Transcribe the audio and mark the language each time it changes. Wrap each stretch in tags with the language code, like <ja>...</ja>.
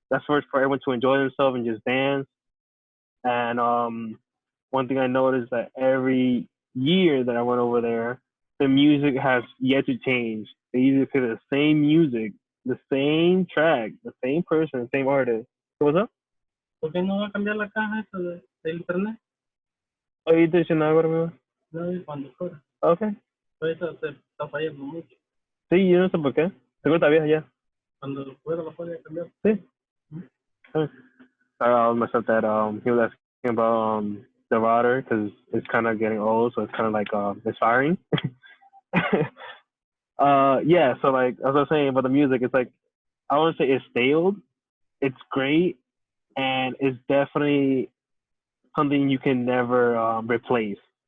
<en>That's for everyone to enjoy themselves and just dance. And one thing I noticed that every year that I went over there, the music has yet to change. They usually play the same music, the same track, the same person, the same artist. So what's up?</en> <es>¿Por qué no va a cambiar la caja esa del internet? Ahorita diciendo algo, amigo. No, cuando fuera. Okay. Ahorita se está fallando mucho. Sí, yo no sé por qué. Seguro está vieja ya. Cuando pueda la puede cambiar. Sí. Okay.</es> <en>I messed up that he was asking about the router because it's kind of getting old, so it's kind of like misfiring. Yeah. So like as I was saying about the music, it's like I want to say it's stale. It's great, and it's definitely something you can never replace.</en>